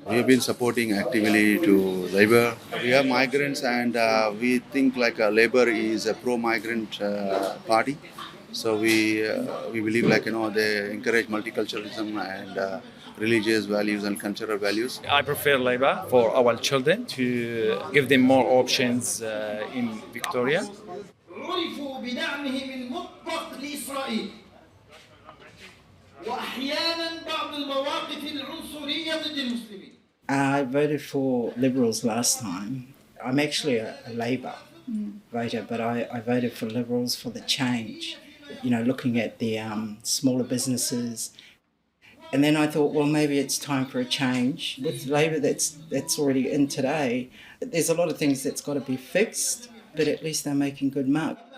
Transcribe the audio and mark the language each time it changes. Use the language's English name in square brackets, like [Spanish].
[English] We have been supporting actively to Labour. We have migrants, and we think like Labour is a pro-migrant party. So we believe like they encourage multiculturalism and religious values and cultural values. I prefer Labour for our children to give them more options in Victoria. [Arabic] عرفوا بدعمهم المطلق لإسرائيل وأحيانا بعض المواقف العنصرية ضد المسلمين. [English] I voted for Liberals last time. I'm actually a Labor voter, but I voted for Liberals for the change. You know, looking at the smaller businesses. And then I thought, well, maybe it's time for a change. With Labor that's already in today, there's a lot of things that's got to be fixed, but at least they're making good mark.